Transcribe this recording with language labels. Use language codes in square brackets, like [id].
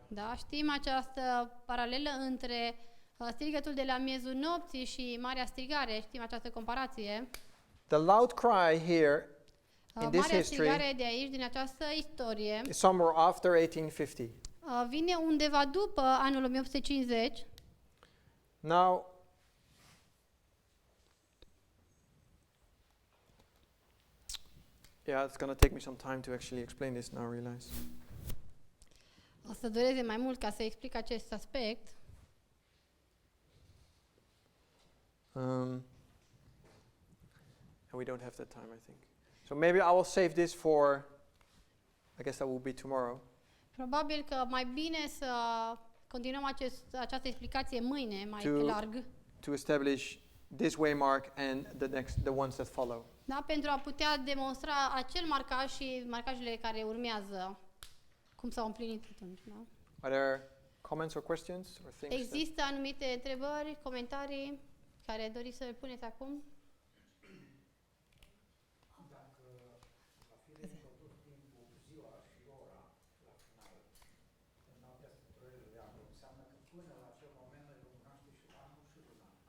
[ro] da, știm această paralelă între strigătul de la miezul nopții și marea strigare, știm această comparație. [en] The loud cry here in this [ro] Marea [en] history [ro] strigare de aici, din această istorie, [en] is somewhere after 1850. [ro] vine undeva după anul 1850. [en] Now, yeah, it's going to take me some time to actually explain this now, I realize. [ro] O să dureze mai mult ca să explic acest aspect. [en] And we don't have that time, I think. So maybe I will save this for, I guess that will be tomorrow. [ro] Probabil că mai bine să continuăm această explicație mâine, mai pe [en] To- [ro] larg. [en] To establish this waymark and the ones that follow. [ro] Da, pentru a putea demonstra acel marcaj și marcajele care urmează, cum s-au împlinit atunci. Da? [en] Are there comments or questions or things? [ro] Există anumite întrebări, comentarii care doriți să le puneți acum? Dacă va fi reintrodus timpul, ziua și ora la final, în noaptea strălucirii de apă, înseamnă că până la acel moment noi vom cunoaște și anul și luna.